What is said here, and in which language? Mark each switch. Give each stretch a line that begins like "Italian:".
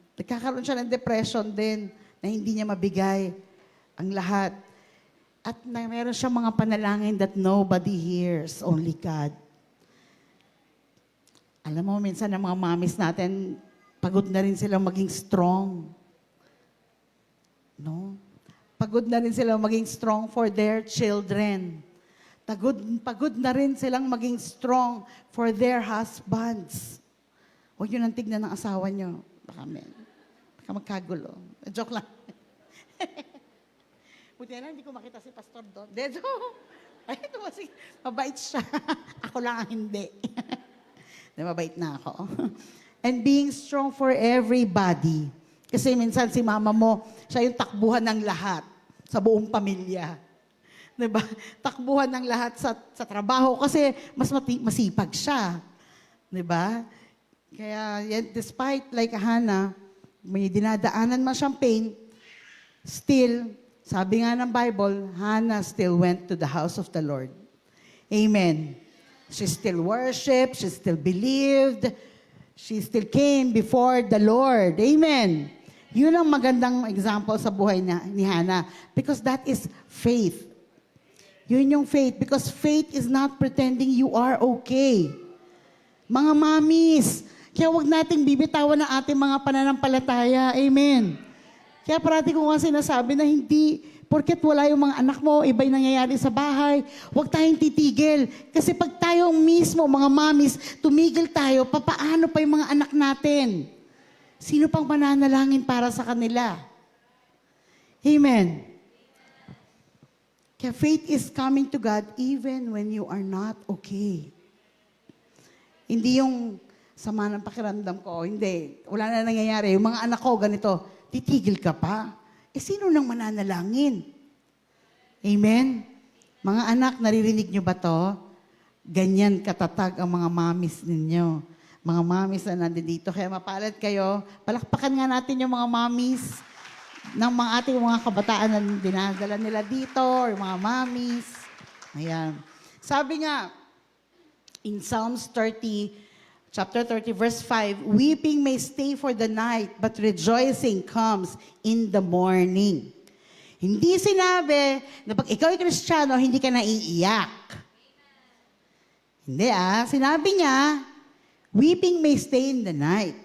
Filipino: Nagkakaroon siya ng depression din na hindi niya mabigay ang lahat. At na meron siya mga panalangin
English: that nobody hears, only God.
Filipino: Alam mo, minsan ang mga mamis natin, pagod na rin silang maging strong. No? Pagod na rin silang maging strong
English: for their children.
Filipino: Pagod na rin silang maging strong
English: for their husbands.
Filipino: Huwag yun ang tignan ng asawa nyo. Baka magkagulo. Joke lang. Buti na lang, hindi ko makita si pastor doon. Dejo! Ay, mabait siya. Ako lang ang hindi. Mabait na ako.
English: And being strong for everybody.
Filipino: Kasi minsan si mama mo, siya yung takbuhan ng lahat sa buong pamilya. Diba? Takbuhan ng lahat sa trabaho kasi mas masipag siya. Diba? Kaya
English: despite like Hannah,
Filipino: may dinadaanan man siyang
English: pain, still,
Filipino: sabi nga ng
English: Bible, Hannah still went to the house of the Lord. Amen. She still worshiped, she still believed, she still came before the Lord. Amen.
Filipino: Yun ang magandang example sa buhay ni Hannah.
English: Because that is faith.
Filipino: Yun yung
English: faith. Because faith is not pretending you are okay.
Filipino: Mga mamis, kaya huwag nating bibitawan ng ating mga pananampalataya. Amen. Kaya parati ko nga sinasabi na hindi, porket wala yung mga anak mo, iba yung nangyayari sa bahay, huwag tayong titigil. Kasi pag tayo mismo, mga mamis, tumigil tayo, papaano pa yung mga anak natin? Sino pang mananalangin para sa kanila? Amen. Kaya
English: faith is coming to God even when you are not okay.
Filipino: Hindi yung sama ng pakiramdam ko, hindi. Wala na nangyayari. Yung mga anak ko, ganito, titigil ka pa? Eh, sino nang mananalangin? Amen? Mga anak, naririnig nyo ba to? Ganyan katatag ang mga mamis ninyo. Mga mamis na nandito. Kaya mapalad kayo. Palakpakan nga natin yung mga mamis ng mga ating mga kabataan na dinadala nila dito,
English: or
Filipino: mga mamis. Ayan. Sabi nga,
English: in Psalms 30, chapter 30, verse 5, weeping may stay for the night, but rejoicing comes in the morning.
Filipino: Hindi sinabi na pag ikaw ay Kristiyano, hindi ka naiiyak. Hindi Sinabi niya,
English: weeping may stay in the night.